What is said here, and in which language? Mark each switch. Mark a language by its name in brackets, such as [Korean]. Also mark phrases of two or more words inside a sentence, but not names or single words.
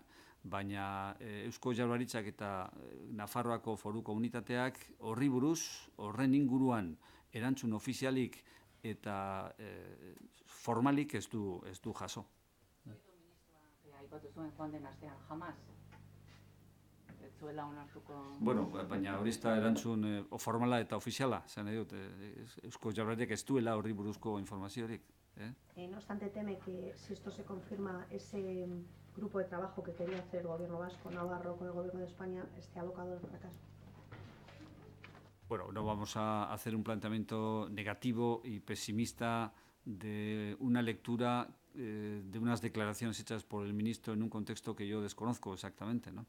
[Basque] Baina Eusko Jaurlaritzak eta Nafarroako foru komunitateak horri buruz, horren inguruan erantzun ofizialik eta formalik ez du jaso. Aipatu zuen joan den astean, jamaz. Ez zuela onartuko... Bueno, baina hori ez da erantzun formala eta ofiziala, zen dut, Eusko Jaurlaritzak ez duela horri buruzko informaziorik. [Spanish] No obstante, teme que si esto se confirma, ese grupo de trabajo que quería hacer el gobierno vasco, Navarro, con el gobierno de España, esté abocado al fracaso. Bueno, no vamos a hacer un planteamiento negativo y pesimista de una lectura de unas declaraciones hechas por el ministro en un contexto que yo desconozco exactamente, ¿no?